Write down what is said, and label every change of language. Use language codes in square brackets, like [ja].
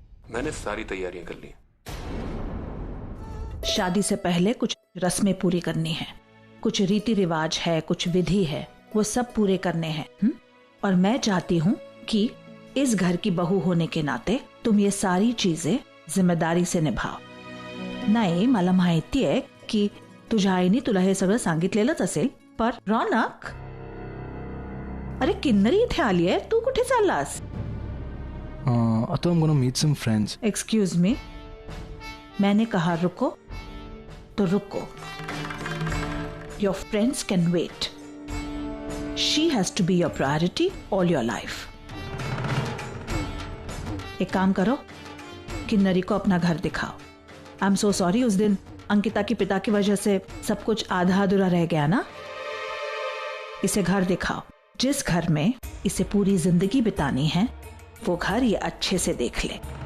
[hi] मैंने सारी तैयारियां कर ली। शादी से पहले कुछ रस्में पूरी करनी है, कुछ रीति रिवाज है, कुछ विधि है, वो सब पूरे करने हैं। और मैं चाहती हूँ कि इस घर की बहू होने के नाते तुम ये सारी चीजें जिम्मेदारी से निभाव. [mr] नाही मला माहितीये की तुझ्या आईने तुला हे सगळं सांगितलेलंच असेल, पर रौनक, अरे किन्नरी इथे आली आहे, तू कुठे चाललास? [en] I thought I'm gonna meet some friends. Excuse me, [hi] मैंने कहा रुको तो रुको. [en] Your friends can wait. She has to be your priority all your life. [hi] एक काम करो, किन्नरी को अपना घर दिखाओ. [en] I am so sorry, [hi] उस दिन अंकिता के पिता की वजह से सब कुछ आधा अधूरा रह गया ना. इसे घर दिखाओ. जिस घर में इसे पूरी जिंदगी बितानी है वो घर ये अच्छे से देख ले.